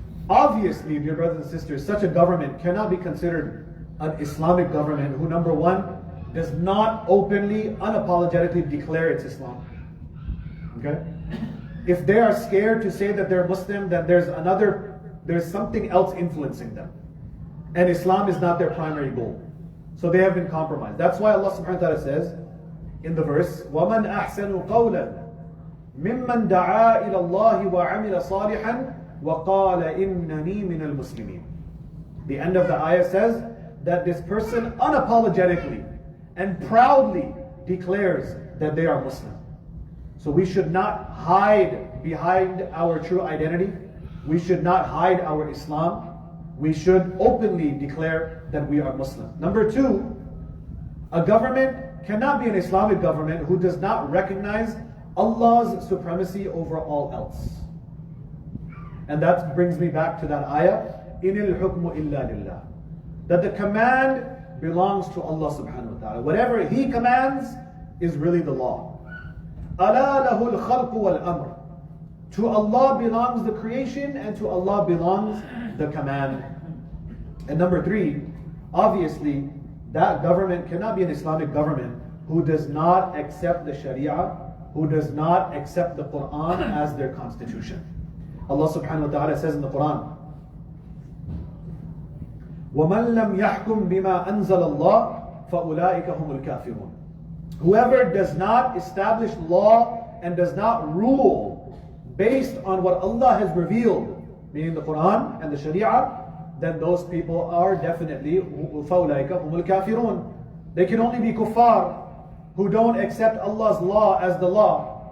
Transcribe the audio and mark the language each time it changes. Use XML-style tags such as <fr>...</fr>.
<en>Obviously, dear brothers and sisters, such a government cannot be considered an Islamic government who, number one, does not openly, unapologetically declare it's Islam. Okay? If they are scared to say that they're Muslim, then there's something else influencing them. And Islam is not their primary goal. So they have been compromised. That's why Allah subhanahu wa ta'ala says in the verse,</en> <ar>وَمَنْ أَحْسَنُ قَوْلًا مِمَّنْ دَعَا إِلَى اللَّهِ وَعَمِلَ صَالِحًا وَقَالَ إِنَّنِي مِنَ الْمُسْلِمِينَ.</ar> <en>The end of the ayah says that this person unapologetically and proudly declares that they are Muslim. So we should not hide behind our true identity. We should not hide our Islam. We should openly declare that we are Muslim. Number two, a government cannot be an Islamic government who does not recognize Allah's supremacy over all else. And that brings me back to that ayah,</en> <ar>إِنِ الْحُكْمُ إِلَّا لِلَّهِ.</ar> <en>That the command belongs to Allah subhanahu wa ta'ala. Whatever He commands is really the law.</en> <ar>أَلَا لَهُ الْخَلْقُ وَالْأَمْرُ.</ar> <en>To Allah belongs the creation and to Allah belongs the command. And number three, obviously, that government cannot be an Islamic government who does not accept the Sharia, who does not accept the Quran as their constitution. Allah subhanahu wa ta'ala says in the Quran,</en> <ar>وَمَنْ لَمْ يَحْكُمْ بِمَا أَنزَلَ اللَّهُ فَأُولَٰئِكَ هُمُ الْكَافِرُونَ.</ar> <en>Whoever does not establish law and does not rule based on what Allah has revealed, meaning the Quran and the Sharia, then those people are definitely</en> <ar>فَأُولَٰئِكَ هُمُ الْكَافِرُونَ.</ar> <en>They can only be kuffar who don't accept Allah's law as the law.</en>